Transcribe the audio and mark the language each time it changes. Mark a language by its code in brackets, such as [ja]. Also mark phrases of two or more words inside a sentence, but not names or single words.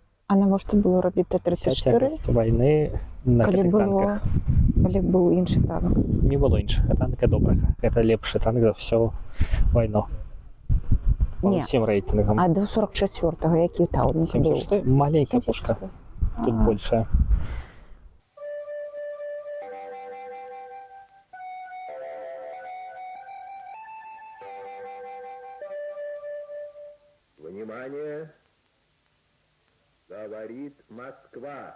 [be] А навошта было рабіць Вся Т-34, цяжкасць вайны на калі гэтых было, танках. калі быў іншы танк? Не было іншага танка добрага. Гэта лепшы танк за ўсю вайну. Па Не. ўсім рэйтынгам. А до 44-го які танк быў? 76 маленькая пушка. 76-й? Тут А. большая. [ru] Внимание! Говорит Москва.